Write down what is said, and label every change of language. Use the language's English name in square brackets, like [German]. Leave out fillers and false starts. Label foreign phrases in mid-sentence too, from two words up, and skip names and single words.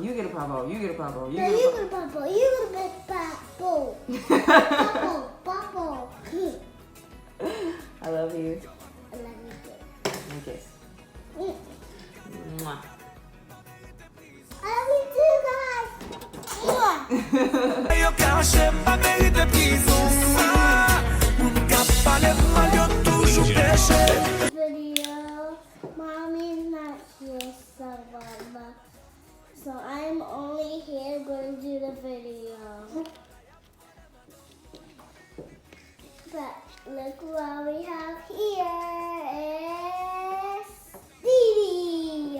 [English] You get a pop out. You get a pop out. You No, get you a get a pop out. You get a pop out. Pop out. I love you. I love you too. And a kiss. Mwah. I love you too, guys. Mwah. [Haitian Creole] Yo kache pa merite prison sa. Moun ka pale mal yo toujou peche. [English] Video. Mommy's not here, Savannah. So I'm only here going to do the video. But look what we have here is DEDE.